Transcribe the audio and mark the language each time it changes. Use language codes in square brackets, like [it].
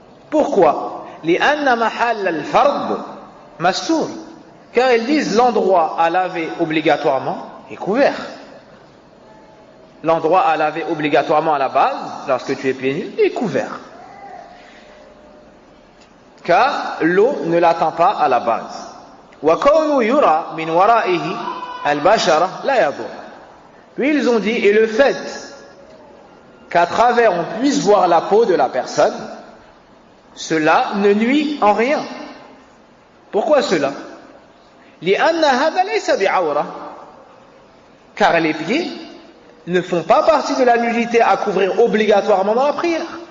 [fr] Pourquoi? [ar] لأن محل الفرض مستور. [fr] Car ils disent l'endroit à laver obligatoirement est couvert. L'endroit à laver obligatoirement à la base, lorsque tu es pieds nus, est couvert. Car l'eau ne l'atteint pas à la base. [ar] وكون يرى من ورائه البشرة لا يضر. [fr] Puis ils ont dit, et le fait qu'à travers on puisse voir la peau de la personne, cela ne nuit en rien. Pourquoi cela? [ar] لأن هذا ليس بعورة. [fr] Car les pieds ne font pas partie de la nudité à couvrir obligatoirement dans la prière.